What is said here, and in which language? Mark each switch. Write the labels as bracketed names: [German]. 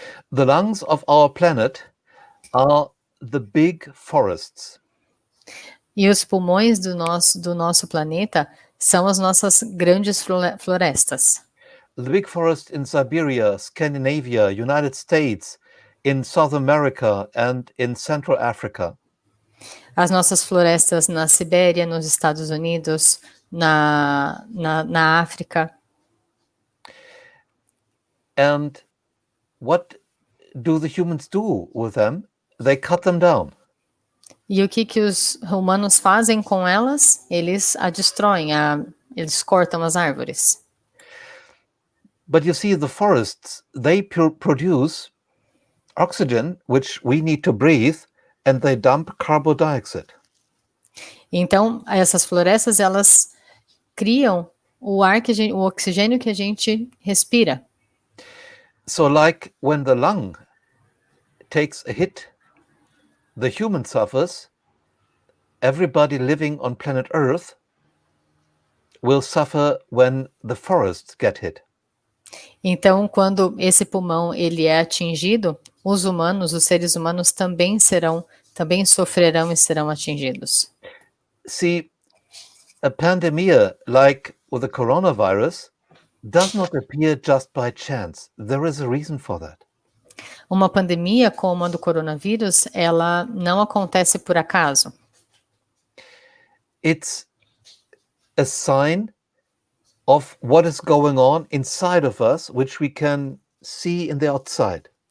[English] The lungs of our planet are the big forests. [Portuguese] E os pulmões do nosso planeta são as nossas grandes florestas. [English] The big forest in Siberia, Scandinavia, United States, in South America and in Central Africa. [Portuguese] As nossas florestas na Sibéria, nos Estados Unidos, na África. [English] And what do the humans do with them? They cut them down. [Portuguese] E o que os humanos fazem com elas? Eles a destroem, eles cortam as árvores. [English] But you see, the forests, they produce oxygen, which we need to breathe, and they dump carbon dioxide. [Portuguese] Então, essas florestas, elas criam o ar o oxigênio que a gente respira. [English] So like when the lung takes a hit, the human suffers, everybody living on planet Earth will suffer when the forests get hit. [Portuguese] Então, quando esse pulmão ele é atingido, os humanos, os seres humanos também sofrerão e serão atingidos. [English] See, a pandemia like with the coronavirus does not appear just by chance. There is a reason for that. [Portuguese] Uma pandemia como a do coronavírus, ela não acontece por acaso. [English] It's a sign of what is going on inside of us, which we can see in the outside.